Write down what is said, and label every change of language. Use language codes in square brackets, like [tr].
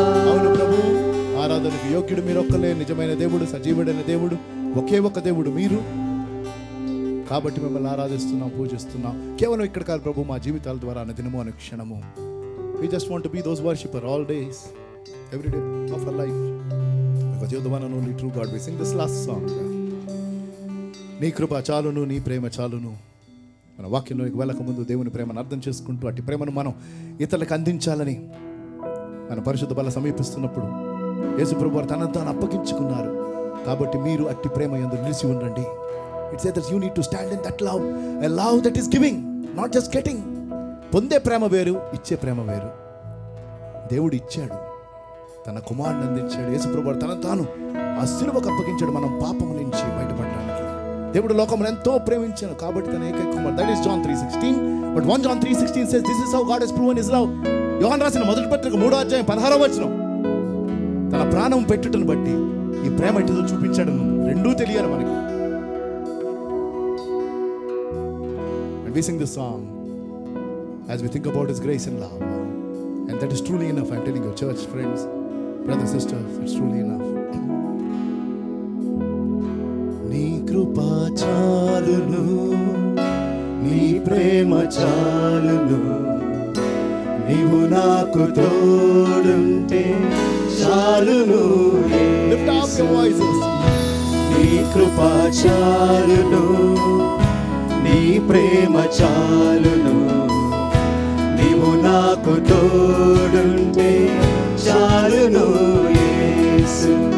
[te] అవును ప్రభు, ఆరాధనకు యోగ్యుడు మీరొక్కలే, నిజమైన దేవుడు, సజీవుడైన దేవుడు, ఒకే ఒక్క దేవుడు మీరు. కాబట్టి మిమ్మల్ని ఆరాధిస్తున్నాం, పూజిస్తున్నాం. కేవలం ఇక్కడ కాదు ప్రభు, మా జీవితాల ద్వారా దినము అనే క్షణము. [en] We just want to be those worshipper all days, every day of our life, because you're the one and only true God. We sing this last song. [te] నీ కృప చాలును, నీ ప్రేమ చాలును. మన వాక్యంలోకి వెళ్ళక ముందు దేవుని ప్రేమను అర్థం చేసుకుంటూ అట్టి ప్రేమను మనం ఇతరులకు అందించాలని మన పరిశుద్ధ బల సమీపిస్తున్నప్పుడు యేసు ప్రభు వారు తనను తాను అప్పగించుకున్నారు. కాబట్టి మీరు అట్టి ప్రేమ యందు నిలిచి ఉండండి. [en] It says that you need to stand in that love, a love that is giving, not just getting. [te] పొందే ప్రేమ వేరు, ఇచ్చే ప్రేమ వేరు. దేవుడు ఇచ్చాడు, తన కుమారుని అందించాడు. యేసు ప్రభువు తన తాను ఆ సిలువకు అప్పగించాడు మనం పాపం నుంచి బయటపడడానికి. దేవుడు లోకమును ఎంతో ప్రేమించాడు కాబట్టి తన ఏకైక కుమారుడు. [en] That is John 3:16. But 1 John 3:16 says this is how God has proven his love. [te] యోహాను రాసిన మొదటి పత్రిక 3వ అధ్యాయం 16వ వచనం. తన ప్రాణం పెట్టుటను బట్టి ఈ ప్రేమ ఎటుదో చూపించాడు. రెండూ తెలియాలి మనకి. [en] And we sing this song as we think about his grace and love, and that is truly enough. I'm telling you, church friends, brothers, sisters, it's truly enough. [te] నీ కృప చాలును, నీ ప్రేమ చాలును, నీవు నాకు తోడుంటే చాలును. [en] Lift up your voices. [te] నీ కృప చాలును, నీ ప్రేమ చాలును, నీవు నాకు తోడుంటే చాలును యేసు.